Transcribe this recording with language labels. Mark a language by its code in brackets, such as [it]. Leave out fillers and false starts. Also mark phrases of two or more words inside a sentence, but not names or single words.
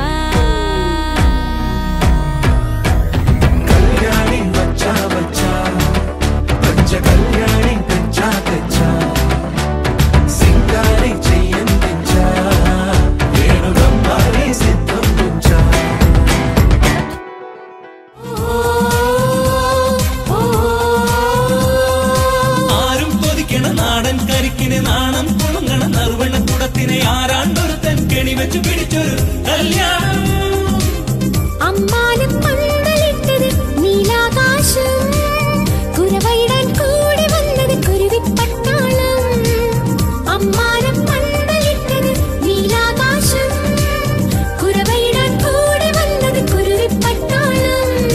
[te] కళ్యాణి వచ్చా వచ్చా పంచ కళ్యాణి తెచ్చా తెచ్చా సింగారి చెయ్యందించా ఏడు గమ్మారి సిద్ధం ఉంచా [ml] ആരും കൊതിക്കണ നാടൻ കരിക്കിന് നാണം കുളുങ്ങണ നറുവണ്ണ കുടത്തിനെ ആരാണ്ടൊരുത്തൻ കെണി വെച്ച് പിടിച്ചൊരു കല്യാണം അമ്മാനം പന്തലിട്ടത് നീലാകാശം കുരവയിടാൻ കൂടി വന്നത് കുരുവിപ്പട്ടാളം അമ്മാനം പന്തലിട്ടത് നീലാകാശം കുരവയിടാൻ കൂടി വന്നത് കുരുവിപ്പട്ടാളം